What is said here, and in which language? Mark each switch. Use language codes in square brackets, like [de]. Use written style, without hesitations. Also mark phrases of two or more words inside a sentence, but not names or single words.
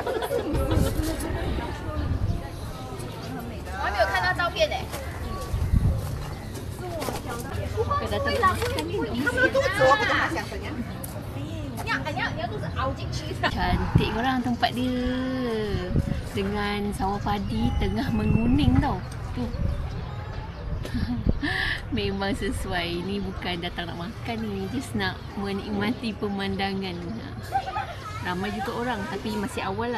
[zh] 我还没有看到照片呢。对了，他们的肚子我不懂他想怎样。你要肚子凹进去。 [ms] Cantik korang tempat dia. Dengan sawah padi tengah menguning tau. Tu. Memang sesuai. Ni bukan datang nak makan ni, just nak menikmati pemandangan. Ramai juga orang tapi masih awal lah.